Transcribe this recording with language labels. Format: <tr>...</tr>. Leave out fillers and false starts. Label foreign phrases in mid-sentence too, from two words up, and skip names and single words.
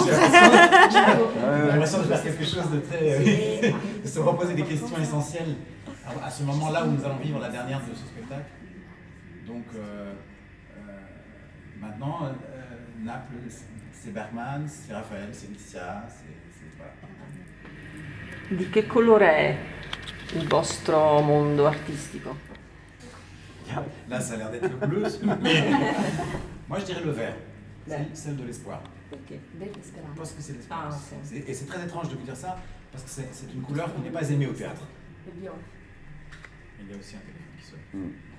<fr>J'ai l'impression de faire quelque chose de très... de se reposer des questions essentielles à ce moment-là où nous allons vivre la dernière de ce spectacle. Donc, maintenant, Naples, c'est Bergman, c'est Raphaël, c'est Laetitia, voilà.</fr> <it>Di che colore è il vostro mondo artistico?</it> <fr>Là, ça a l'air d'être le bleu, mais moi je dirais le vert, celle de l'espoir.</fr> <it>Perché?</it> <fr>Je pense que c'est l'espoir. Ah, ok. Et c'est très étrange de vous dire ça, parce que c'est une couleur qui n'est pas aimée au théâtre. Il y a aussi un téléphone qui sonne.</fr>